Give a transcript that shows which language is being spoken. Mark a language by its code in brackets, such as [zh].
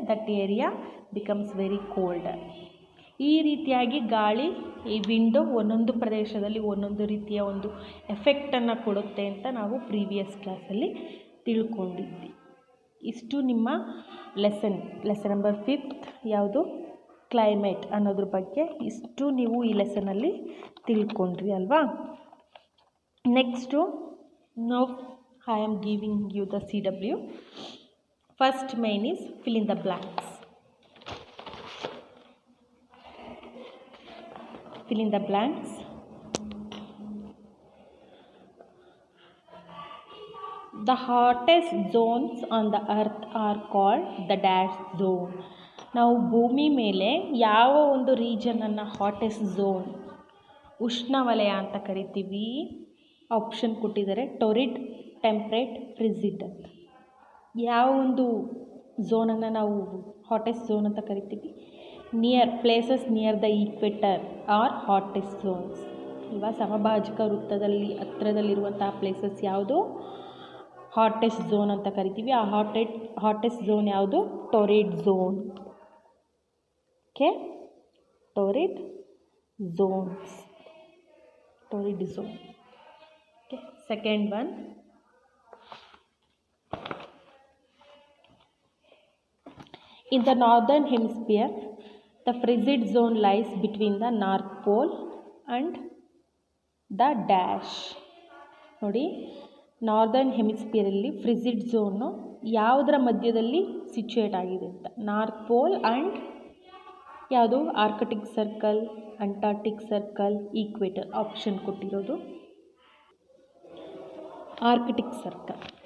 [en] That area becomes very colder. [kn] ಈ ರೀತಿಯಾಗಿ ಗಾಳಿ, ಈ ವಿಂಡು ಒಂದೊಂದು ಪ್ರದೇಶದಲ್ಲಿ ಒಂದೊಂದು ರೀತಿಯ ಒಂದು ಎಫೆಕ್ಟನ್ನು ಕೊಡುತ್ತೆ ಅಂತ ನಾವು ಪ್ರೀವಿಯಸ್ ಕ್ಲಾಸಲ್ಲಿ ತಿಳ್ಕೊಂಡಿದ್ವಿ. ಇಷ್ಟು ನಿಮ್ಮ ಲೆಸನ್ ನಂಬರ್ 5th, ಯಾವುದು? ಕ್ಲೈಮೇಟ್ ಅನ್ನೋದ್ರ ಬಗ್ಗೆ ಇಷ್ಟು ನೀವು ಈ ಲೆಸನಲ್ಲಿ ತಿಳ್ಕೊಂಡ್ರಿ ಅಲ್ವಾ? ನೆಕ್ಸ್ಟು ನಾವು [en] I am giving you the CW. First main is fill in the blanks. Fill in the blanks. The hottest zones on the earth are called the dash zone. [kn] ನಾವು ಭೂಮಿ ಮೇಲೆ ಯಾವ ಒಂದು ರೀಜನನ್ನು ಹಾಟೆಸ್ಟ್ ಝೋನ್ ಉಷ್ಣವಲಯ ಅಂತ ಕರಿತೀವಿ. Option ಕೊಟ್ಟಿದ್ದಾರೆ ಟೊರಿಡ್, temperate, ಫ್ರಿಜಿಡ್ ಅಂತ. ಯಾವ ಒಂದು ಝೋನನ್ನು ನಾವು ಹಾಟೆಸ್ಟ್ ಝೋನ್ ಅಂತ ಕರಿತೀವಿ? [en] Near places near the equator are hottest zones. [kn] ಇವಾಗ ಸಮಭಾಜಕ ವೃತ್ತದಲ್ಲಿ ಹತ್ತಿರದಲ್ಲಿರುವಂತಹ ಪ್ಲೇಸಸ್ ಯಾವುದು? ಹಾಟೆಸ್ಟ್ ಝೋನ್ ಅಂತ ಕರಿತೀವಿ. ಆ ಹಾಟೆಸ್ಟ್ ಝೋನ್ ಯಾವುದು? ಟೊರಿಡ್ zone. Okay, ಟೊರಿಡ್ zones, ಟೊರಿಡ್ zone. [en] Okay, second one, in the northern hemisphere the frigid zone lies between the north pole and the dash. [kn] ನೋಡಿ, northern ಹೆಮಿಸ್ಫಿಯರಲ್ಲಿ ಫ್ರಿಜಿಡ್ zone ಯಾವುದರ ಮಧ್ಯದಲ್ಲಿ ಸಿಚುಯೇಟ್ ಆಗಿದೆ ಅಂತ? ನಾರ್ತ್ ಪೋಲ್ ಆ್ಯಂಡ್ ಯಾವುದು? Arctic circle, Antarctic circle, equator. Option ಕೊಟ್ಟಿರೋದು Arctic circle.